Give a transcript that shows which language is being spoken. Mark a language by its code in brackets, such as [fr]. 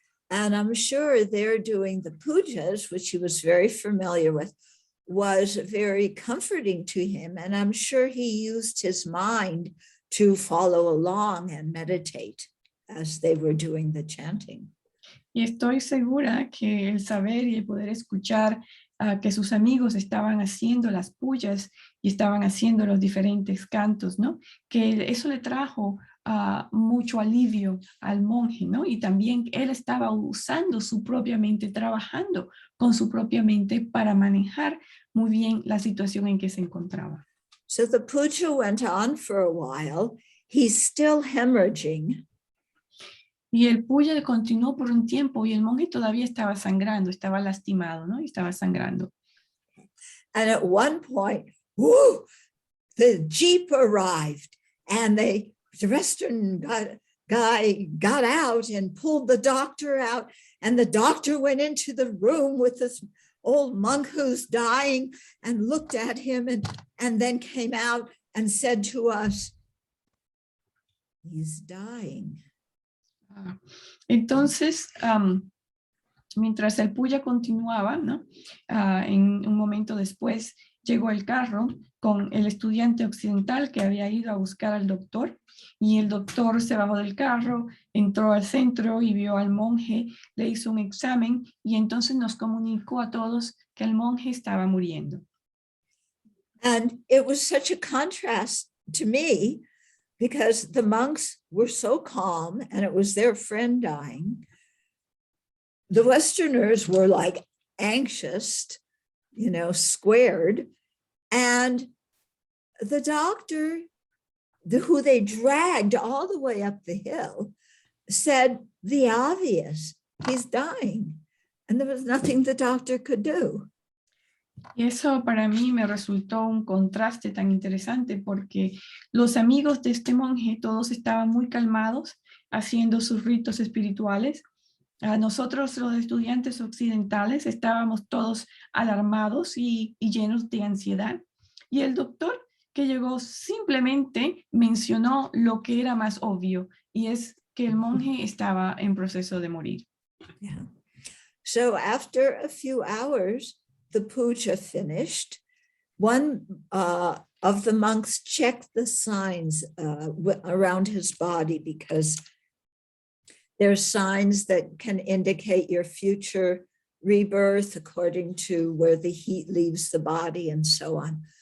[en] And I'm sure they're doing the pujas, which he was very familiar with, was very comforting to him. And I'm sure he used his mind to follow along and meditate as they were doing the chanting. [es] Y estoy segura que el saber y el poder escuchar que sus amigos estaban haciendo las puyas y estaban haciendo los diferentes cantos, ¿no? Que eso le trajo mucho alivio al monje, ¿no? Y también él estaba usando su propia mente, trabajando con su propia mente para manejar muy bien la situación en que se encontraba. [en] So the puja went on for a while. He's still hemorrhaging. [es] Y el puya continuó por un tiempo y el monje todavía estaba sangrando, estaba lastimado, ¿no? Y estaba sangrando. [en] And at one point, whoo, the Jeep arrived and the Western guy got out and pulled the doctor out, and the doctor went into the room with this old monk who's dying and looked at him and then came out and said to us, he's dying. [es] Entonces, mientras el puya continuaba, ¿no? En un momento después llegó el carro con el estudiante occidental que había ido a buscar al doctor, y el doctor se bajó del carro, entró al centro y vio al monje, le hizo un examen y entonces nos comunicó a todos que el monje estaba muriendo. [en] And it was such a contrast to me because the monks were so calm and it was their friend dying. The Westerners were like anxious, squared. And the doctor, who they dragged all the way up the hill, said the obvious, he's dying. And there was nothing the doctor could do. [es] Y eso para mí me resultó un contraste tan interesante porque los amigos de este monje todos estaban muy calmados haciendo sus ritos espirituales. Nosotros los estudiantes occidentales estábamos todos alarmados y llenos de ansiedad. Y el doctor que llegó simplemente mencionó lo que era más obvio, y es que el monje estaba en proceso de morir. [en] Yeah. So after a few hours, the puja finished. One of the monks checked the signs around his body because there are signs that can indicate your future rebirth according to where the heat leaves the body and so on.